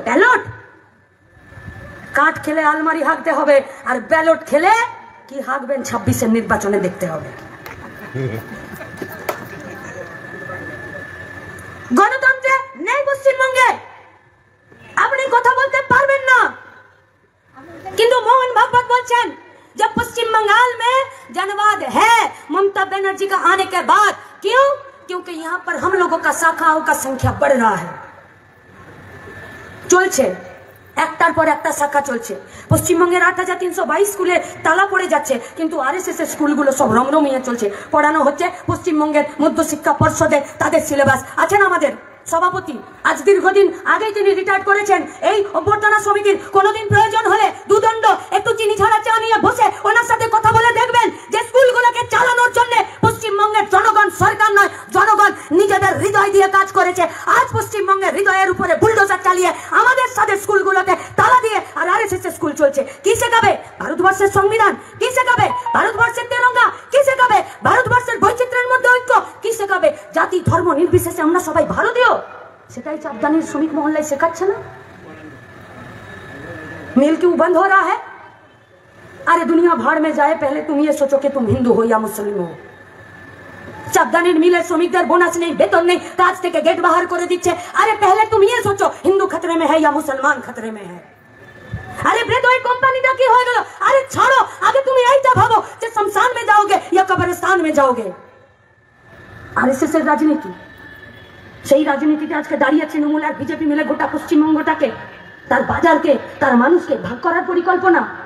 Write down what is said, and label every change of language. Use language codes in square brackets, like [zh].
[bn] Ballot কাঠ খেলে আলমারি হাঁকতে হবে, আর ব্যালট খেলে কি হাঁকবেন 26-এর নির্বাচনে দেখতে হবে। গণতন্ত্রে নেই পশ্চিমবঙ্গে, আপনি কথা বলতে পারবেন না। কিন্তু মোহন ভাগবত বলছেন [hi] जब पश्चिम बंगाल में जनवाद है ममता बनर्जी का आने के बाद। क्यों? क्योंकि यहाँ पर हम लोगों का शाखाओं का संख्या बढ़ रहा है। [bn] চলছে একটার পর একটা শাখা চলছে। পশ্চিমবঙ্গের 8322 স্কুলে তালা পড়ে যাচ্ছে, কিন্তু আরএসএস এর স্কুলগুলো সব রমরমিয়ে চলছে। পড়ানো হচ্ছে পশ্চিমবঙ্গের মধ্যশিক্ষা পর্ষদে, তাদের সিলেবাস আছেন আমাদের সভাপতি, আজ দীর্ঘদিন আগে তিনি রিটায়ার করেছেন। এই অভ্যর্থনা সমিতির কোনোদিন প্রয়োজন হলে দুদণ্ড একটু চিনি ছাড়া চা নিয়ে বসে ওনার সাথে কথা বলে দেখবেন যে স্কুলগুলোকে চালানোর জন্য পশ্চিমবঙ্গের জনগণ, সরকার নয়, জনগণ নিজেদের হৃদয় দিয়ে কাজ করেছে। আজ পশ্চিমবঙ্গের হৃদয়ের উপরে বুলডোজার চালিয়ে আমাদের সাথে স্কুলগুলোতে তালা দিয়ে আর আরএসএস এর স্কুল চলছে। কি শেখাবে? ভারতবর্ষের সংবিধান। কি শেখাবে? ভারতবর্ষের তেরঙ্গা। কি শেখাবে? ভারতবর্ষের বৈচিত্র্যের মধ্যে ঐক্য। কি শেখাবে? জাতি ধর্ম নির্বিশেষে আমরা সবাই ভারতীয়। সেটাই চাপদানির শ্রমিক মহল্লায় শেখাচ্ছে না। [hi] मिल क्यों बंद हो रहा है? अरे दुनिया भाड़ में जाए, पहले तुम ये सोचो कि तुम हिंदू हो या मुस्लिम हो। [bn] চাপদানির মিলে শ্রমিকদের বোনাস নেই, বেতন নেই, কাজ থেকে গেট বাহার করে দিচ্ছে। [hi] আরে पहले तुम ये सोचो हिंदू खतरे में है या मुसलमान खतरे में है। [bn] আরে ব্রেদ ওই কোম্পানিটা কি হয়ে গেল? আরে ছাড়ো, আগে তুমি এইটা ভাবো যে শমশান [hi] में जाओगे या कब्रिस्तान में जाओगे। [bn] আরএসএস এর রাজনীতি, সেই রাজনীতিতে আজকে দাঁড়িয়ে তৃণমূল আর বিজেপি মিলে গোটা পশ্চিমবঙ্গটাকে, তার বাজারকে, তার মানুষকে ভাগ করার পরিকল্পনা।